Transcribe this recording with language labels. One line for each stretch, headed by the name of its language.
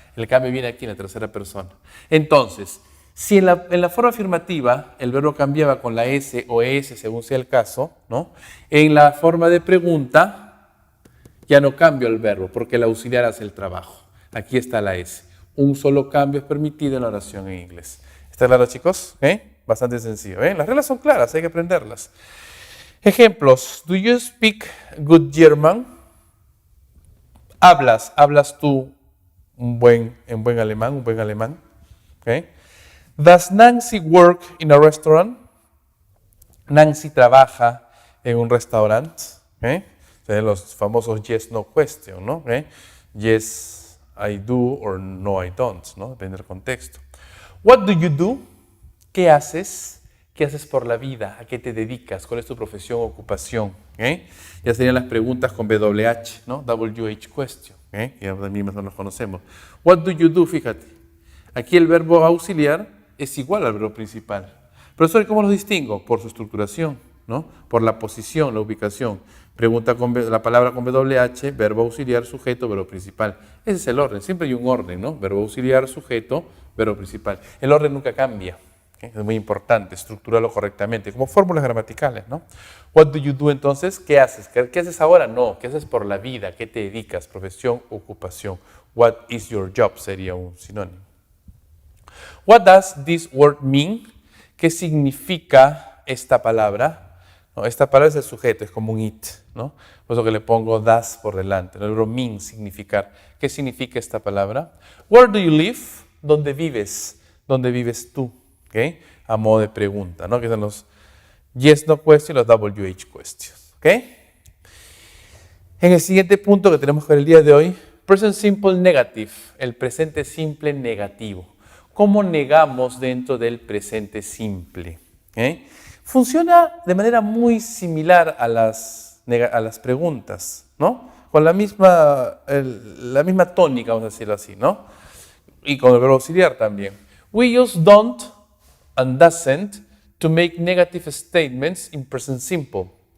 Spanish: El cambio viene aquí en la tercera persona. Entonces, si en la forma afirmativa el verbo cambiaba con la S o ES, según sea el caso, ¿no? En la forma de pregunta ya no cambio el verbo porque el auxiliar hace el trabajo. Aquí está la S. Un solo cambio es permitido en la oración en inglés. ¿Está claro, chicos? Bastante sencillo. Las reglas son claras, hay que aprenderlas. Ejemplos.
English: Do you speak good German?
Spanish: ¿Hablas tú un buen alemán? ¿Okay?
English: Does Nancy work in a restaurant?
Spanish: Nancy trabaja en un restaurante. ¿Okay? Los famosos yes, no question, ¿no?
English: ¿Okay? Yes, I do or no, I don't, ¿no?
Spanish: Depende del contexto.
English: What do you do?
Spanish: ¿Qué haces? ¿Qué haces por la vida? ¿A qué te dedicas? ¿Cuál es tu profesión o ocupación? ¿Okay? Ya serían las preguntas con WH, ¿no? WH question. ¿Okay? Ya también más o menos conocemos.
English: What do you do?
Spanish: Fíjate. Aquí el verbo auxiliar es igual al verbo principal. Profesor, ¿cómo los distingo? Por su estructuración, ¿no? Por la posición, la ubicación. Pregunta con la palabra con WH, verbo auxiliar, sujeto, verbo principal. Ese es el orden, siempre hay un orden, ¿no? Verbo auxiliar, sujeto, verbo principal. El orden nunca cambia, ¿okay? Es muy importante, estructurarlo correctamente, como fórmulas gramaticales, ¿no?
English: What do you do
Spanish: entonces? ¿Qué haces? ¿Qué haces ahora? No, ¿qué haces por la vida? ¿Qué te dedicas? Profesión, ocupación.
English: What is your job?
Spanish: Sería un sinónimo.
English: What does this word mean?
Spanish: ¿Qué significa esta palabra? No, esta palabra es el sujeto, es como un it, ¿no? Por eso que le pongo das por delante. El verbo mean, significar. ¿Qué significa esta palabra? Where do you live? ¿Dónde vives? ¿Dónde vives tú? ¿Okay? A modo de pregunta, ¿no? Que son los yes, no question, los WH questions. ¿Okay? En el siguiente punto que tenemos que ver el día de hoy,
English: present simple negative,
Spanish: el presente simple negativo. ¿Cómo negamos dentro del presente simple? ¿Okay? Funciona de manera muy similar a las preguntas, ¿no? Con la misma tónica, vamos a decirlo así, ¿no? Y con el verbo auxiliar también.
English: We use don't and doesn't to make negative statements in present simple.